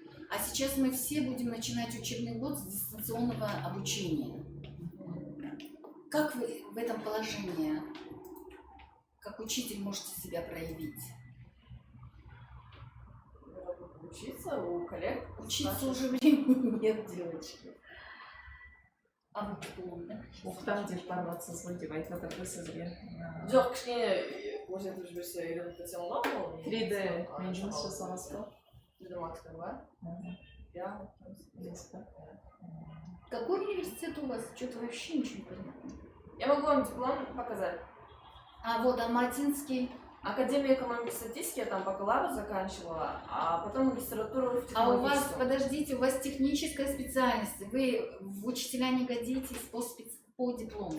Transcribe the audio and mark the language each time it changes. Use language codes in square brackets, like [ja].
[ru] А сейчас мы все будем начинать учебный год с дистанционного обучения. Как вы в этом положении, как учитель, можете себя проявить? Учиться у коллег. Учиться уже времени нет, девочки. А вы диплом, да? [kk] Оқытам деп барватсыз ғой деп айтып жатыр сізге. Жоқ, кішкене көрсетіп жіберсе үйреніп кетсем оңай ғой. 3D мен жұмыс жасағансыз ба? 3D Max бар. Я Білесіз ба? [ru] Какой университет у вас? Что-то вообще ничего не понятно. Я могу вам диплом показать. А вот Алматинский. Академия экономики и статистики, я там бакалавр заканчивала, а потом магистратуру в А у вас, технологическом. подождите, у вас техническая специальность. Вы в учителя не годитесь по диплому.